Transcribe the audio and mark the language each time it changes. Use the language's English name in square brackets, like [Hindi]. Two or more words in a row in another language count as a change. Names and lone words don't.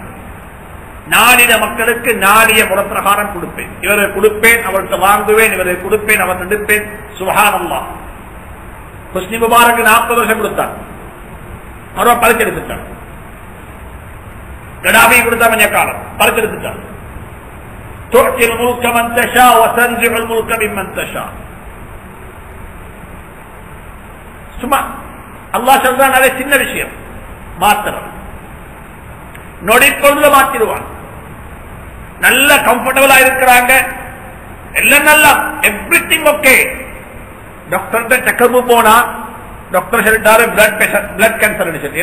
[Tamil] நாடின மக்களுக்கு நாடிய முறப்பிரகாரம் கொடுப்பேன். இவரை கொடுப்பேன், அவர்கிட்ட வாங்குவேன், இவரை கொடுப்பேன், அவர் எடுப்பேன். [Arabic] سبحان الله. [Tamil] ஹுஸ்னி முபாரக் 40 வருஷம் கொடுத்தான், அவர் பறிச்செடுத்துட்டான். கடாபி கொடுத்தா கொஞ்ச காலம் பறிச்செடுத்துட்டான். [Arabic] تؤتي الملك من تشاء وتنزع الملك ممن تشاء. [Tamil] சும்மா அல்லாஹ் சொல்றான், அதே சின்ன விஷயம் மாத்திரம், நொடிப்பொழுதுல மாத்திடுவான். நல்ல கம்ஃபர்டபுளா இருக்கிறாங்க, எல்லாம் நல்லா, [English] everything okay. doctor checkup [Tamil] போனா டாக்டர் சொல்லிட்டாரு [English] blood cancer.